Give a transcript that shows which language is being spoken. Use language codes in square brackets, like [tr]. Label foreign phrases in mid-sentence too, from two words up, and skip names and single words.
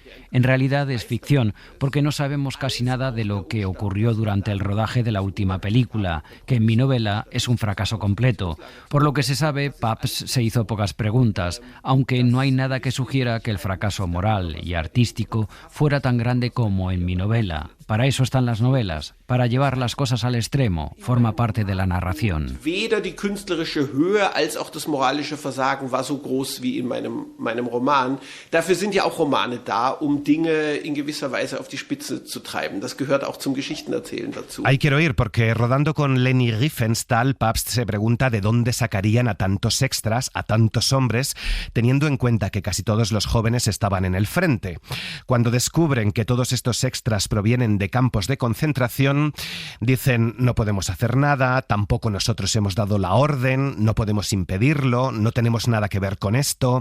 [es] En realidad es ficción, porque no sabemos casi nada de lo que ocurrió durante el rodaje de la última película, que en mi novela es un fracaso completo. Por lo que se sabe, Pabst se hizo pocas preguntas, aunque no hay nada que sugiera que el fracaso moral y artístico fuera tan grande como en mi novela. Para eso están las novelas, para llevar las cosas al extremo, forma parte de la narración. [de] Weder die künstlerische Höhe als auch das moralische Versagen war so groß wie in meinem Roman. Dafür sind ja auch Romane da, um Dinge in gewisser Weise auf die Spitze zu treiben. Das gehört auch zum Geschichtenerzählen dazu. [es] Ahí quiero ir, porque rodando con Leni Riefenstahl, Pabst se pregunta de dónde sacarían a tantos extras, a tantos hombres, teniendo en cuenta que casi todos los jóvenes estaban en el frente. Cuando descubren que todos estos extras provienen de campos de concentración, dicen no podemos hacer nada, tampoco nosotros hemos dado la orden, no podemos impedirlo, no tenemos nada que ver con esto.